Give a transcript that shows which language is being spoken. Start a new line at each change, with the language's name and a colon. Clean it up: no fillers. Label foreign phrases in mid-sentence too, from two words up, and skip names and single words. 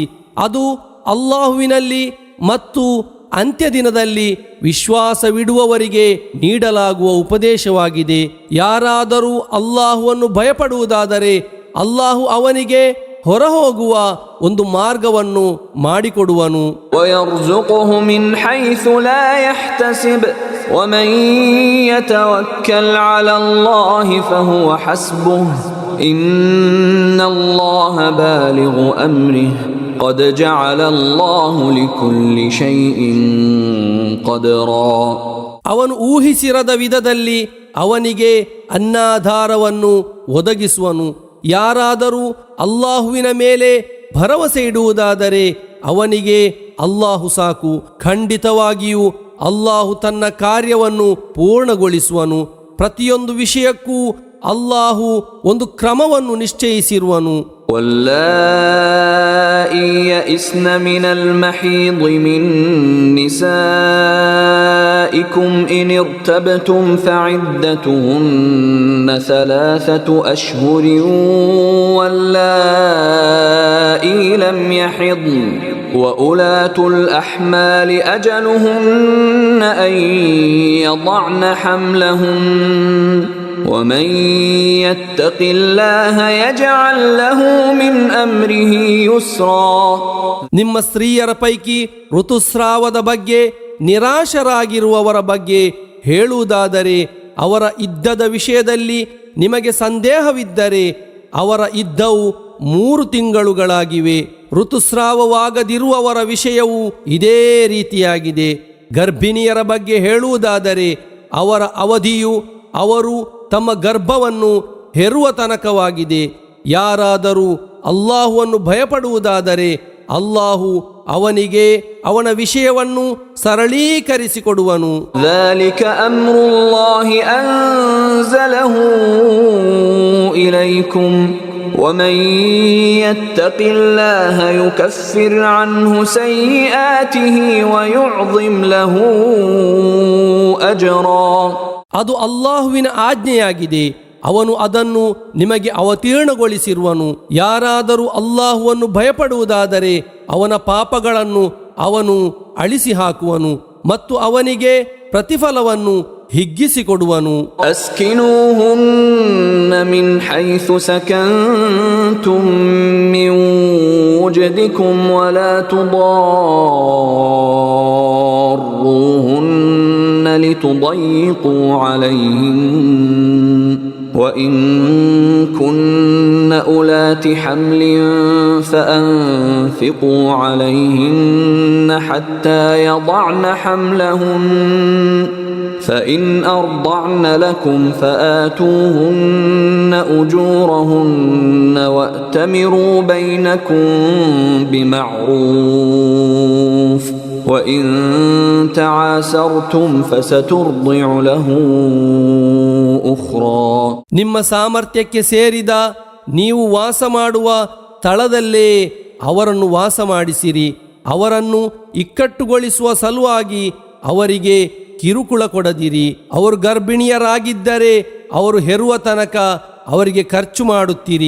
Kannada: ಅದು ಅಲ್ಲಾಹುವಿನಲ್ಲಿ ಮತ್ತು ಅಂತ್ಯದಿನದಲ್ಲಿ ವಿಶ್ವಾಸವಿಡುವವರಿಗೆ ನೀಡಲಾಗುವ ಉಪದೇಶವಾಗಿದೆ. ಯಾರಾದರೂ ಅಲ್ಲಾಹುವನ್ನು ಭಯಪಡುವುದಾದರೆ ಅಲ್ಲಾಹು ಅವನಿಗೆ ಹೊರಹೋಗುವ ಒಂದು ಮಾರ್ಗವನ್ನು ಮಾಡಿಕೊಡುವನು.
Arabic: وَيَرْزُقْهُ مِنْ حَيْثُ لَا يَحْتَسِبُ وَمَنْ يَتَوَكَّلْ عَلَى اللَّهِ فَهُوَ حَسْبُهُ إِنَّ اللَّهَ بَالِغُ أَمْرِهِ قَدْ جَعَلَ اللَّهُ لِكُلِّ شَيْءٍ قَدْرًا.
Kannada: ಅವನು ಊಹಿಸಿರದ ವಿಧದಲ್ಲಿ ಅವನಿಗೆ ಅನ್ನಾಧಾರವನ್ನು ಒದಗಿಸುವನು. ಯಾರಾದರೂ ಅಲ್ಲಾಹುವಿನ ಮೇಲೆ ಭರವಸೆ ಇಡುವುದಾದರೆ ಅವನಿಗೆ ಅಲ್ಲಾಹು ಸಾಕು. ಖಂಡಿತವಾಗಿಯೂ ಅಲ್ಲಾಹು ತನ್ನ ಕಾರ್ಯವನ್ನು ಪೂರ್ಣಗೊಳಿಸುವನು. ಪ್ರತಿಯೊಂದು ವಿಷಯಕ್ಕೂ ಅಲ್ಲಾಹು ಒಂದು ಕ್ರಮವನ್ನು ನಿಶ್ಚಯಿಸಿರುವನು.
Arabic: واللائي يئسن من المحيض من نسائكم إن ارتبتم فعدتهن 3 أشهر واللائي لم يحضن وأولاة الأحمال أجلهن أن يضعن حملهن ومن يتق الله يجعل له من أمره يسرا.
Kannada: ನಿಮ್ಮ ಸ್ತ್ರೀಯರ ಪೈಕಿ ಋತುಸ್ರಾವದ ಬಗ್ಗೆ ನಿರಾಶರಾಗಿರುವವರ ಬಗ್ಗೆ ಹೇಳುವುದಾದರೆ ಅವರ ಇದ್ದದ ವಿಷಯದಲ್ಲಿ ನಿಮಗೆ ಸಂದೇಹವಿದ್ದರೆ ಅವರ ಇದ್ದವು 3 ತಿಂಗಳುಗಳಾಗಿವೆ. ಋತುಸ್ರಾವವಾಗದಿರುವವರ ವಿಷಯವೂ ಇದೇ ರೀತಿಯಾಗಿದೆ. ಗರ್ಭಿಣಿಯರ ಬಗ್ಗೆ ಹೇಳುವುದಾದರೆ ಅವರ ಅವಧಿಯು ಅವರು ತಮ್ಮ ಗರ್ಭವನ್ನು ಹೆರುವ ತನಕವಾಗಿದೆ. ಯಾರಾದರೂ ಅಲ್ಲಾಹುವನ್ನು ಭಯಪಡುವುದಾದರೆ ಅಲ್ಲಾಹು ಅವನಿಗೆ ಅವನ ವಿಷಯವನ್ನು ಸರಳೀಕರಿಸಿಕೊಡುವನು.
Arabic: ذلك أمر الله أنزله إليكم ومن يتق الله يكفر عنه سيئاته ويعظم له أجرا.
Kannada: ಅದು ಅಲ್ಲಾಹುವಿನ ಆಜ್ಞೆಯಾಗಿದೆ, ಅವನು ಅದನ್ನು ನಿಮಗೆ ಅವತೀರ್ಣಗೊಳಿಸಿರುವನು. ಯಾರಾದರೂ ಅಲ್ಲಾಹುವನ್ನು ಭಯಪಡುವುದಾದರೆ ಅವನ ಪಾಪಗಳನ್ನು ಅವನು ಅಳಿಸಿ ಹಾಕುವನು ಮತ್ತು ಅವನಿಗೆ ಪ್ರತಿಫಲವನ್ನು ಹಿಗ್ಗಿಸಿಕೊಡುವನು.
Arabic: أسكنوهن من حيث سكنتم من وجدكم ولا تضاروهن لتضيقوا عليهن وإن كن أولات حمل فأنفقوا عليهن حتى يضعن حملهن فإن أرضعن لكم فآتوهن أجورهن وأتمروا بينكم بمعروف وإن تعاسرتم فسترضع له أخرى.
Kannada: ನಿಮ್ಮ ಸಾಮರ್ಥ್ಯಕ್ಕೆ ಸೇರಿದ ನೀವು ವಾಸ ಮಾಡುವ ಸ್ಥಳದಲ್ಲೇ ಅವರನ್ನು ವಾಸ ಮಾಡಿಸಿರಿ. ಅವರನ್ನು ಇಕ್ಕಟ್ಟುಗೊಳಿಸುವ ಸಲುವಾಗಿ ಅವರಿಗೆ ಕಿರುಕುಳ ಕೊಡದಿರಿ. ಅವರು ಗರ್ಭಿಣಿಯರಾಗಿದ್ದರೆ ಅವರು ಹೆರುವ ತನಕ ಅವರಿಗೆ ಖರ್ಚು ಮಾಡುತ್ತೀರಿ.